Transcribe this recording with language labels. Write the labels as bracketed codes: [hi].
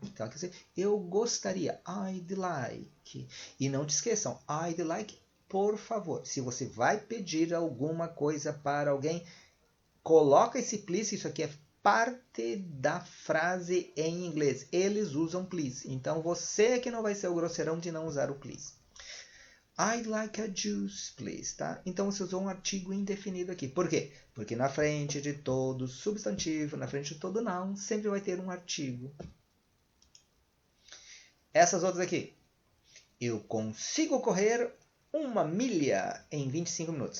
[pt] Então, quer dizer, eu gostaria. [en] I'd like. [pt] E não te esqueçam. I'd like por favor, se você vai pedir alguma coisa para alguém, coloca esse please, isso aqui é parte da frase em inglês. Eles usam please. Então você que não vai ser o grosseirão de não usar o please. [en] I'd like a juice, please, tá? [pt] Então você usou um artigo indefinido aqui. Por quê? Porque na frente de todo substantivo, na frente de todo noun, sempre vai ter um artigo. Essas outras aqui. Eu consigo correr 1 milha em 25 minutos.